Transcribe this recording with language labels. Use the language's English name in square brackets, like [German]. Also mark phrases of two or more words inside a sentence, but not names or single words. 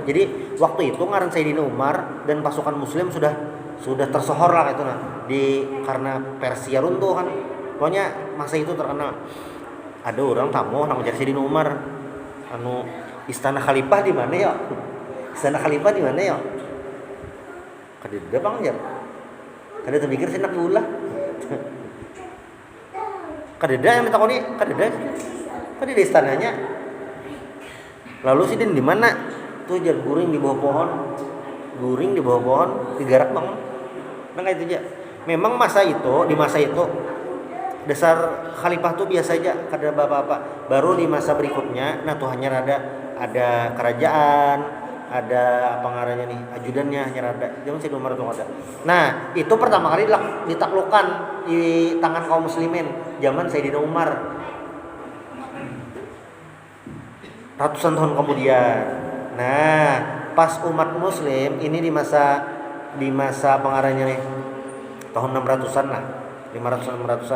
[Indonesian] Jadi waktu itu ngaran Sayyidina Umar dan pasukan Muslim sudah tersohor lah itu nah karena Persia runtuh kan. Pokoknya masa itu terkenal. Ada orang tamu nang jadi Sayyidina Umar. Istana Khalifah di mana ya? Istana Khalifah di mana ya? [Banjar] Kadeda Bang jar. Kada terpikir sih nak diulah. Kadeda yang ditakoni, kadeda istananya. [Indonesian] Lalu sih di mana? [Banjar] Tuh jar guring di bawah pohon. Guring di bawah pohon, digarak Bang. [Indonesian] Nah kayak itu aja. Memang di masa itu dasar khalifah tuh biasa aja, kada apa-apa. Baru di masa berikutnya, nah tuh hanya ada kerajaan, ada apa ngarannya nih, ajudannya hanya ada. Zaman Sayyidina Umar tuh ada. Nah, itu pertama kali ditaklukkan di tangan kaum muslimin zaman Sayyidina Umar. Ratusan tahun kemudian. Nah, pas umat muslim ini di masa pengarahnya nih tahun 600-an lah, 500-600-an.